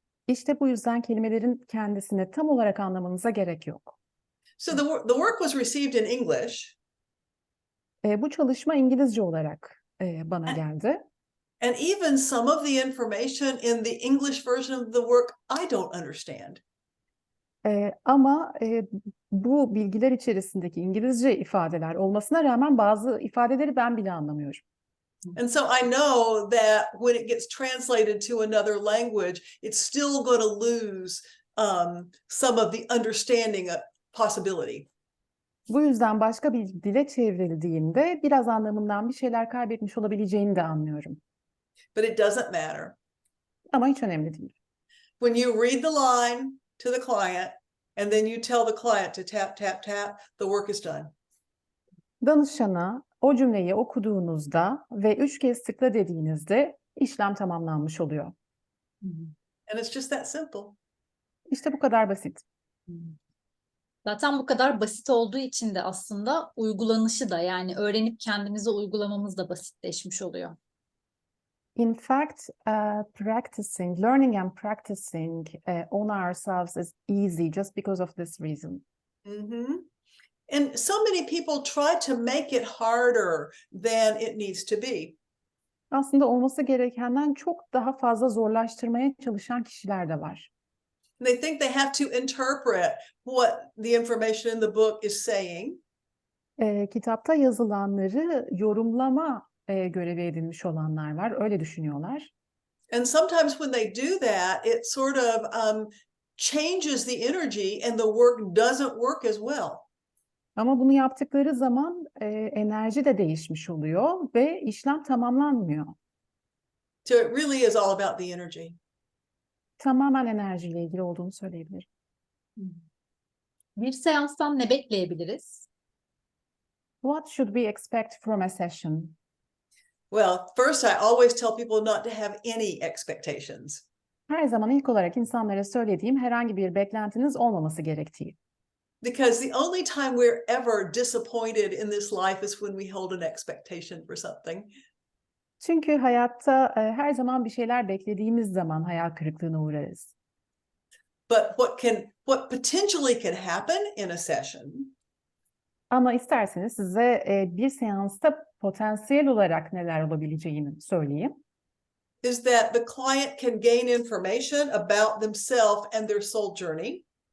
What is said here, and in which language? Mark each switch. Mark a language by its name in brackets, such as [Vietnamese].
[Turkish] İşte bu yüzden kelimelerin kendisini tam olarak anlamanıza gerek yok. [English] So the work was received in English, [Turkish] Bu çalışma İngilizce olarak bana geldi. [English] and even some of the information in the English version of the work I don't understand. [Turkish] Ama bu bilgiler içerisindeki İngilizce ifadeler olmasına rağmen bazı ifadeleri ben bile anlamıyorum. [English] And so I know that when it gets translated to another language, it's still going to lose some of the understanding possibility. [Turkish] Bu yüzden başka bir dile çevrildiğinde biraz anlamından bir şeyler kaybetmiş olabileceğini de anlıyorum. [English] But it doesn't matter. [Turkish] Ama hiç önemli değil. [English] When you read the line to the client and then you tell the client to tap, tap, tap, the work is done. [Turkish] Danışana o cümleyi okuduğunuzda ve 3 kez tıkla dediğinizde işlem tamamlanmış oluyor. [English] And it's just that simple. [Turkish] İşte bu kadar basit. Zaten bu kadar basit olduğu için de aslında uygulanışı da, yani öğrenip kendimize uygulamamız da basitleşmiş oluyor. [English] In fact, learning and practicing on ourselves is easy just because of this reason. And so many people try to make it harder than it needs to be. [Turkish] Aslında olması gerekenden çok daha fazla zorlaştırmaya çalışan kişiler de var. [English] They think they have to interpret what the information in the book is saying. [Turkish] Kitapta yazılanları yorumlama görevi edinmiş olanlar var. Öyle düşünüyorlar. [English] And sometimes when they do that, it sort of changes the energy and the work doesn't work as well. [Turkish] Ama bunu yaptıkları zaman enerji de değişmiş oluyor ve işlem tamamlanmıyor. [English] So it really is all about the energy. [Turkish] Tamamen enerjiyle ilgili olduğunu söyleyebilirim. Bir seanstan ne bekleyebiliriz? [English] What should we expect from a session? Well, first I always tell people not to have any expectations. [Turkish] Her zaman ilk olarak insanlara söylediğim herhangi bir beklentiniz olmaması gerektiği. [English] Because the only time we're ever disappointed in this life is when we hold an expectation for something. [Turkish] Çünkü hayatta her zaman bir şeyler beklediğimiz zaman hayal kırıklığına uğrarız. [English] But what potentially can happen in a session [Turkish] Ama isterseniz size bir seansta potansiyel olarak neler olabileceğini söyleyeyim. [English] is that the client can gain information about themselves and their soul journey.